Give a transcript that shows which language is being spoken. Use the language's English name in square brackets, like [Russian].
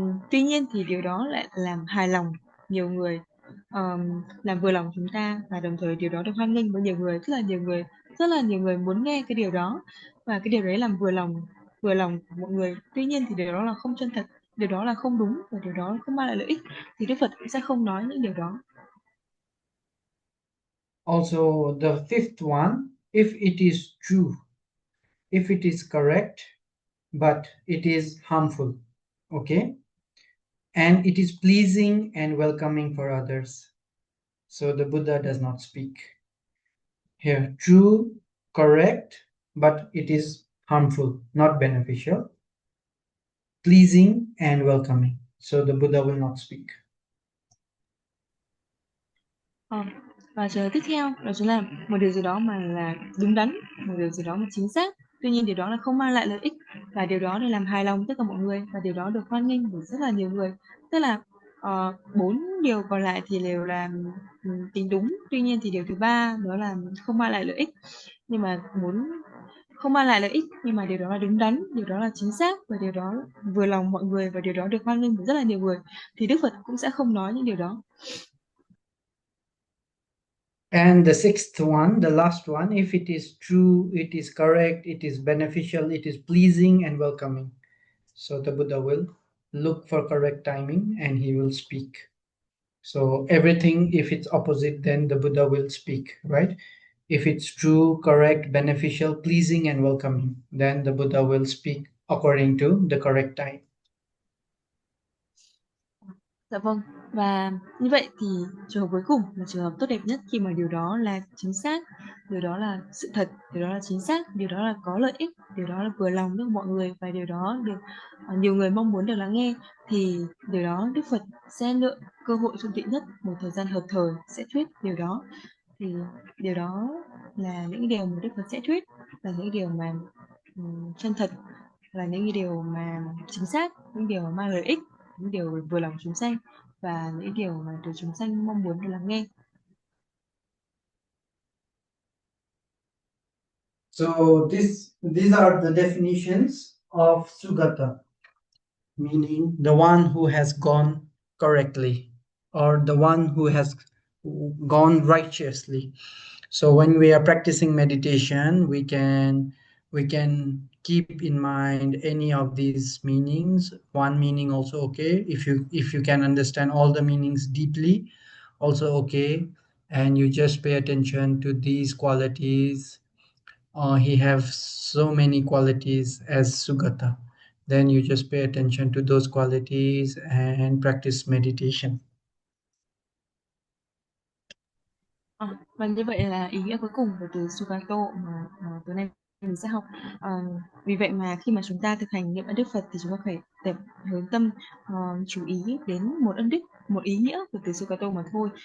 [Vietnamese] Tuy nhiên thì điều đó lại làm hài lòng nhiều người, làm vừa lòng chúng ta, và đồng thời điều đó được hoan nghênh bởi nhiều người, rất là nhiều người muốn nghe cái điều đó, và cái điều đấy làm vừa lòng của mọi người. Tuy nhiên thì điều đó là không chân thật, điều đó là không đúng, và điều đó không mang lại lợi ích, thì Đức Phật cũng sẽ không nói những điều đó. [English] Also, the fifth one, if it is true, if it is correct, but it is harmful, okay, and it is pleasing and welcoming for others, so the Buddha does not speak. Here, true, correct, but it is harmful, not beneficial, pleasing and welcoming, so the Buddha will not speak. Và trường hợp tiếp theo đó chính là một điều gì đó mà là đúng đắn, một điều gì đó mà chính xác, tuy nhiên điều đó là không mang lại lợi ích, và điều đó để làm hài lòng tất cả mọi người, và điều đó được hoan nghênh bởi rất là nhiều người. Tức là 4 điều còn lại thì đều là tính đúng, tuy nhiên thì điều thứ ba đó là không mang lại lợi ích, nhưng mà không mang lại lợi ích, nhưng mà điều đó là đúng đắn, điều đó là chính xác, và điều đó vừa lòng mọi người, và điều đó được hoan nghênh bởi rất là nhiều người, thì Đức Phật cũng sẽ không nói những điều đó. And the sixth one, the last one, if it is true, it is correct, it is beneficial, it is pleasing and welcoming, so the Buddha will look for correct timing and he will speak. So everything, if it's opposite, then the Buddha will speak, right? If it's true, correct, beneficial, pleasing, and welcoming, then the Buddha will speak according to the correct time. [Vietnamese] Dạ vâng, và như vậy thì trường hợp cuối cùng là trường hợp tốt đẹp nhất, khi mà điều đó là chính xác, điều đó là sự thật, điều đó là chính xác, điều đó là có lợi ích, điều đó là vừa lòng được mọi người, và điều đó được nhiều người mong muốn được lắng nghe, thì điều đó Đức Phật sẽ lựa cơ hội thuận tiện nhất, một thời gian hợp thời sẽ thuyết điều đó. Thì điều đó là những điều mà Đức Phật sẽ thuyết, là những điều mà chân thật, là những điều mà chính xác, những điều mà mang lợi ích, những điều vừa lòng chúng sanh, và những điều mà được chúng sanh mong muốn được lắng nghe. [English] So these are the definitions of Sugata, meaning the one who has gone correctly or the one who has gone righteously. So when we are practicing meditation, we can keep in mind any of these meanings. One meaning also okay. If you can understand all the meanings deeply, also okay. And you just pay attention to these qualities. He have so many qualities as Sugata. Then you just pay attention to those qualities and practice meditation. [Vietnamese] Và như vậy là ý nghĩa cuối cùng của từ Sugato mà tối nay mình sẽ học. Vì vậy mà khi mà chúng ta thực hành niệm ân đức Phật thì chúng ta phải tập hướng tâm, chú ý đến một ân đức, một ý nghĩa của từ Sugato mà thôi.